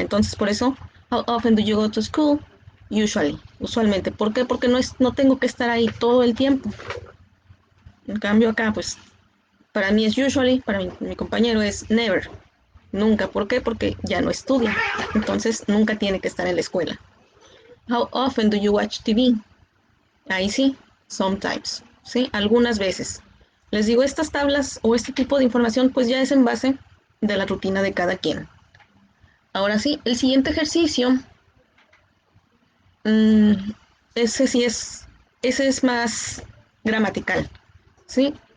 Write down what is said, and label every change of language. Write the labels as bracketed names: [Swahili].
[Spanish] Entonces, por eso, [English] how often do you go to school? [Spanish] Usualmente. ¿Por qué? Porque no tengo que estar ahí todo el tiempo. En cambio acá, pues, para mí es usually, para mi compañero es never. Nunca. ¿Por qué? Porque ya no estudia. Entonces, nunca tiene que estar en la escuela. [English] How often do you watch TV? [Spanish] Ahí sí, sometimes. ¿Sí? Algunas veces. Les digo, estas tablas o este tipo de información, pues ya es en base de la rutina de cada quien. Ahora sí, el siguiente ejercicio, mmm, ese sí ese es más gramatical, ¿sí?